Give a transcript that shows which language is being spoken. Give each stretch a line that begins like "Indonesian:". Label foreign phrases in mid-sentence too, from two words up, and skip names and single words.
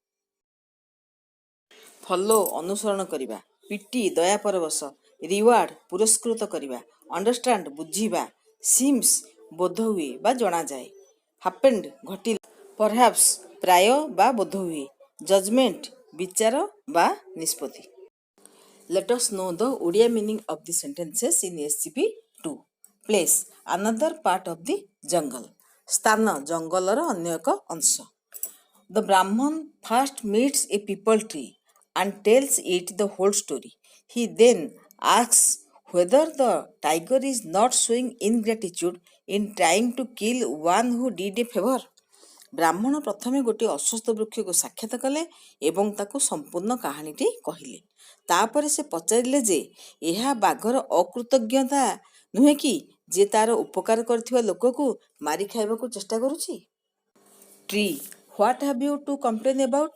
Odia: ଫଲୋ ଅନୁସରଣ କରିବା, ପିଟି ଦୟା ପରବଶ, ରିୱାର୍ଡ ପୁରସ୍କୃତ କରିବା, ଅଣ୍ଡରଷ୍ଟାଣ୍ଡ ବୁଝିବା, ସିମ୍ସ ବୋଧହୁଏ ବା ଜଣାଯାଏ, ହାପେଣ୍ଡ ଘଟିଲା, ପରହାପ୍ସ ପ୍ରାୟ ବା ବୋଧହୁଏ, ଜଜମେଣ୍ଟ ବିଚାର ବା ନିଷ୍ପତ୍ତି।
English: Let us know the Odia meaning of the sentences in SCP 2. Place another part of the jungle.
Odia: ସ୍ଥାନ ଜଙ୍ଗଲର ଅନ୍ୟ ଏକ ଅଂଶ।
English: The Brahman first meets a peepal tree and tells it the whole story. He then asks whether the tiger is not showing ingratitude in trying to kill one who did a favor.
Odia: ବ୍ରାହ୍ମଣ ପ୍ରଥମେ ଗୋଟିଏ ଅଶ୍ୱସ୍ଥ ବୃକ୍ଷକୁ ସାକ୍ଷାତ କଲେ ଏବଂ ତାକୁ ସମ୍ପୂର୍ଣ୍ଣ କାହାଣୀଟି କହିଲେ। ତାପରେ ସେ ପଚାରିଲେ ଯେ ଏହା ବାଘର ଅକୃତଜ୍ଞତା ନୁହେଁ କି ଯେ ତାର ଉପକାର କରିଥିବା ଲୋକକୁ ମାରି ଖାଇବାକୁ ଚେଷ୍ଟା କରୁଛି?
English: Tree, what have you to complain about?